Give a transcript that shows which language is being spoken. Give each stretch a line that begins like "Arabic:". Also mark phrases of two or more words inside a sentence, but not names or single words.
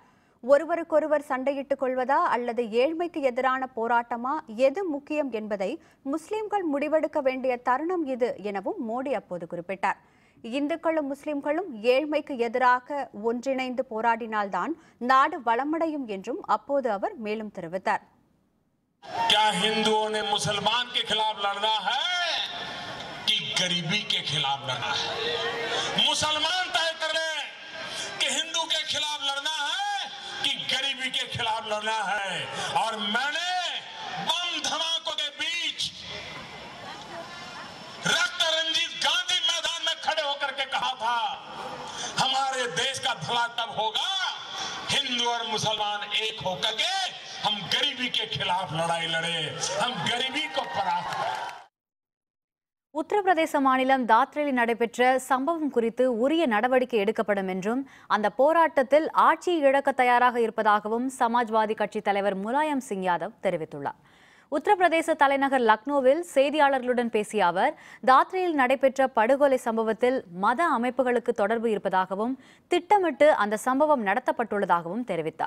Tamil: ஒருவருக்கொருவர் சண்டையிட்டுக் கொள்வதா அல்லது ஏழ்மைக்கு எதிரான போராட்டமா, எது முக்கியம் என்பதை முஸ்லிம்கள் முடிவெடுக்க வேண்டிய தருணம் இது எனவும் மோடி அப்போது குறிப்பிட்டார். இந்துக்களும் முஸ்லிம்களும் ஏழ்மைக்கு எதிராக ஒன்றிணைந்து போராடினால்தான் நாடு வளமடையும் என்றும் அப்போது அவர் மேலும் தெரிவித்தார்.
Hindi: क्या हिंदुओं ने मुसलमान के खिलाफ लड़ना है कि गरीबी के खिलाफ लड़ना है? मुसलमान तय कर रहे हैं कि हिंदू के खिलाफ लड़ना है कि गरीबी के खिलाफ लड़ना है। और मैंने बम धमाकों के बीच रक्त रंजित गांधी मैदान में खड़े होकर के कहा था, हमारे देश का भला तब होगा हिंदू और मुसलमान एक होकर के हम गरीबी के खिलाफ लड़ाई लड़े, हम गरीबी को परास्त करें.
Tamil: உத்தரப்பிரதேச மாநிலம் தாத்ரியில் நடைபெற்ற சம்பவம் குறித்து உரிய நடவடிக்கை எடுக்கப்படும் என்றும் அந்த போராட்டத்தில் ஆட்சியை இழக்க தயாராக இருப்பதாகவும் சமாஜ்வாதி கட்சி தலைவர் முலாயம் சிங் யாதவ் தெரிவித்துள்ளார். உத்தரப்பிரதேச தலைநகர் லக்னோவில் செய்தியாளர்களுடன் பேசிய அவர் தாத்ரியில் நடைபெற்ற படுகொலை சம்பவத்தில் மத அமைப்புகளுக்கு தொடர்பு இருப்பதாகவும் திட்டமிட்டு அந்த சம்பவம் நடத்தப்பட்டுள்ளதாகவும் தெரிவித்தார்.